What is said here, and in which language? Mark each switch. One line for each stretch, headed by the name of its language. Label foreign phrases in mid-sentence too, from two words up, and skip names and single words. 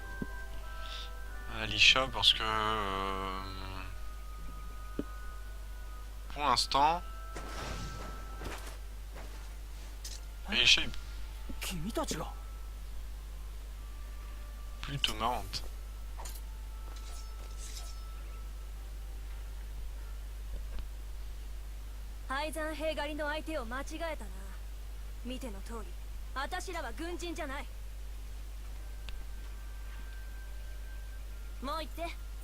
French: Alicia parce que... pour l'instant... Alicia est
Japanese: 君たちが
French: plutôt marrante.
Japanese: 廃山兵狩りの相手を間違えたな。見ての通り、私らは軍人じゃない。もう言って。